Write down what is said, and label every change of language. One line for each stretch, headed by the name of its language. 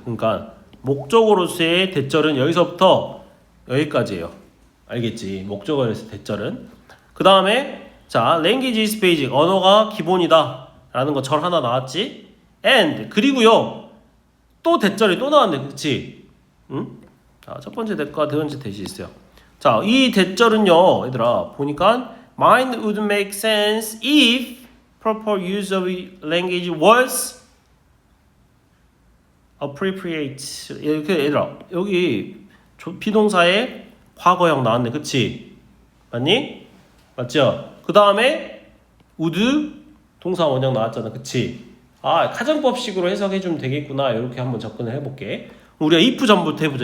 Korean: 그러니까 목적어로서의 대절은 여기서부터 여기까지예요. 알겠지? 목적어로서의 대절은. 그 다음에 자,
English: language is basic,
Korean: 언어가 기본이다 라는 거 절 하나 나왔지? and, 그리고요 또 대절이 또 나왔네. 그치? 응? 자, 첫 번째 대과 두 번째 대시 있어요.
English: 자,
Korean: 이 대절은요 얘들아 보니까
English: mind would make sense if proper use of language was appropriate.
Korean: 이렇게 얘들아 여기 비동사에 과거형 나왔네. 그치? 맞니? 맞죠? 그 다음에 would 동사 원형 나왔잖아. 그치? 아, 가정법식으로 해석해주면 되겠구나. 이렇게 한번 접근을 해볼게. 우리가 if 전부터 해보자.